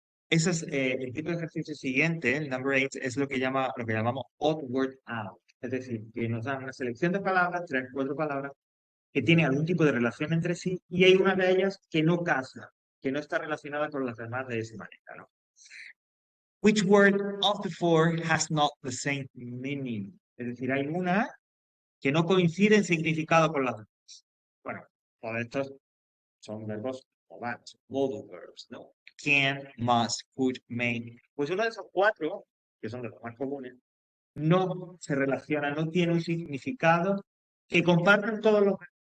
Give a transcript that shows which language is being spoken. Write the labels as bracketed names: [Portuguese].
[Spanish] Ese es el tipo de ejercicio siguiente, el number 8, es lo que llamamos [English] odd word out. [Spanish] Es decir, que nos dan una selección de palabras, 3, 4 palabras, que tienen algún tipo de relación entre sí, y hay una de ellas que no casa, que no está relacionada con las demás de esa manera, ¿no? [English] Which word of the four has not the same meaning? [Spanish] Es decir, hay una que no coincide en significado con las demás. Bueno, todos estos son verbos modales, modal verbs, ¿no? Can, must, could, may. Pues uno de esos 4, que son de los más comunes, no se relaciona, no tiene un significado que comparten todos los...